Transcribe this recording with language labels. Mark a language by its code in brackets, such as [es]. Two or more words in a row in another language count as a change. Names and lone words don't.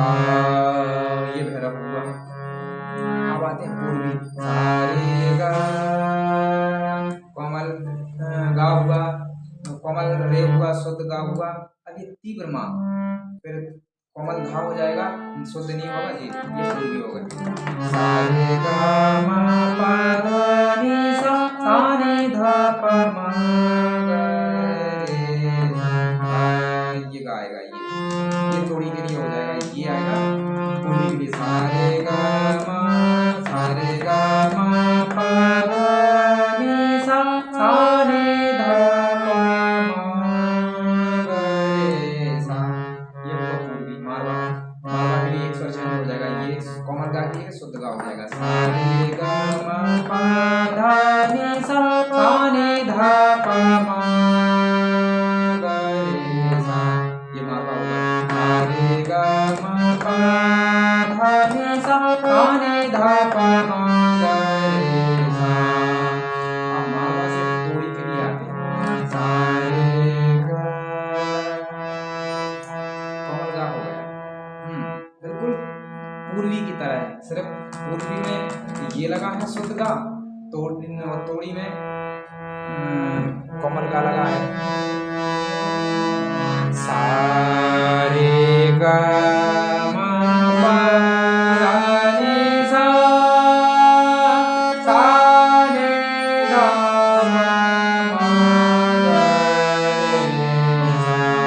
[hi] ये भैरव हुआ। अब आते हैं पूर्वी। सा रे ग कोमल गा हुआ, कोमल रे हुआ, शुद्ध गा हुआ। अब ये तीव्र मा फिर कोमल धा हो जाएगा, शुद्ध नहीं होगा, ये पूर्वी होगा। सा रे ग म प धा नि सा सा नि धा प म ग रे सा। ये गाएगा, ये थोड़ी के लिए हो जाएगा, ये आएगा पूर्वी के लिए। सा रे ग सा रे ग म प धा नि सा सा नि धा प म ग रे सा। ये हुआ पूर्वी। मारवा, मारवा के लिए एक स्वर चेंज हो जाएगा, ये कोमल गा के शुद्ध गा हो जाएगा। सा रे ग म प धा नि सा सा नि धा प म ग रे सा। ये मारवा होगा। सा रे ग म प धा नि सा सा नि धा प म ग रे सा। अब मारवा से तोड़ी के लिए आते हैं। सा रे ग कोमल गा हो गया। बिल्कुल पूर्वी की तरह है, सिर्फ पूर्वी में ये लगा है शुद्ध गा, तोड़ी में कोमल गा लगा है। सा रे ग म प धा नि सा सा नि धा प म ग रे सा।